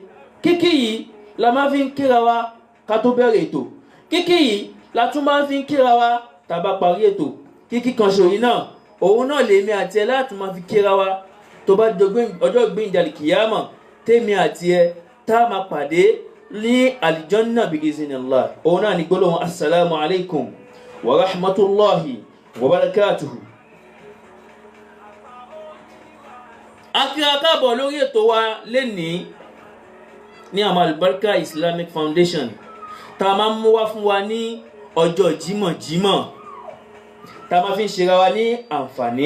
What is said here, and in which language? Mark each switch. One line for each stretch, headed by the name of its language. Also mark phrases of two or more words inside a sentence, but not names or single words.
Yoruba: Kíkí yìí la máa fi ń kíra wa ká tó bẹ̀rẹ̀ ètò, kíkí yìí la tún máa fi ń kíra wa tá bá parí ètò. Kíkí kan ṣòrí náà, òun náà lèmi àti ẹ láti máa fi kíra wa tó bá ọjọ́ ìgbéǹde kìyàmọ̀, tèmi àti ẹ tá a máa pàdé ní àlìjọ́nà bí iznillah. Òun náà ni gbólóhùn
Arabic: السلام عليكم ورحمة الله وبركاته.
Yoruba: Akíra káàbọ̀ lórí ètò wa lénìí ní àwọn Al-Barka Islamic Foundation tá a máa ń mú wá fún wa ní ọjọ́ jímọ̀jímọ̀, tá a máa fi ń ṣe ra wa ní àǹfààní.